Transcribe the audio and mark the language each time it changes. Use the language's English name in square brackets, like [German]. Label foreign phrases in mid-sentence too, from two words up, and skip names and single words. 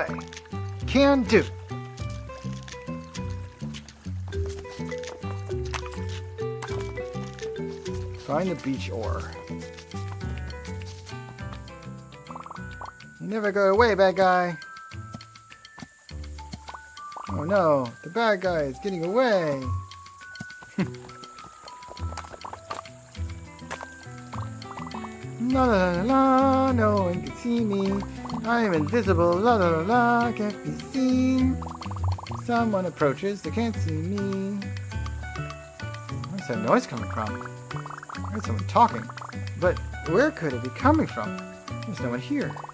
[English] Can do. Find the beach ore. You never go away, bad guy. Oh no, the bad guy is getting away. La la la la, no one can see me. I am invisible, la la la la, can't be seen. Someone approaches, they can't see me. Where's that noise coming from? I heard someone talking, but where could it be coming from? There's no one here.